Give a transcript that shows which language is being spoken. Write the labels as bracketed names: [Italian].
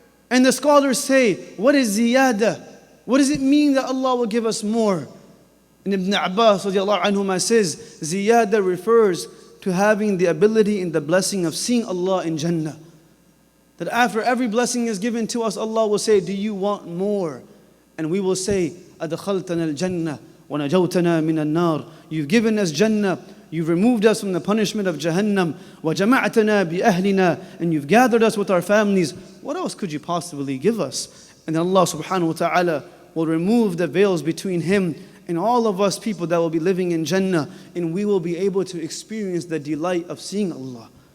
[English] And the scholars say, what is ziyada? What does it mean that Allah will give us more? And Ibn Abbas radiallahu anhuma says, ziyada refers to having the ability and the blessing of seeing Allah in Jannah. That after every blessing is given to us, Allah will say, do you want more? And we will say, [Arabic] أَدْخَلْتَنَا الْجَنَّةِ وَنَجَوْتَنَا مِنَ النَّارِ. [English] You've given us Jannah. You've removed us from the punishment of Jahannam. [Arabic] وَجَمَعْتَنَا بِأَهْلِنَا. [English] And you've gathered us with our families. What else could you possibly give us? And then Allah subhanahu wa ta'ala will remove the veils between Him and all of us people that will be living in Jannah. And we will be able to experience the delight of seeing Allah.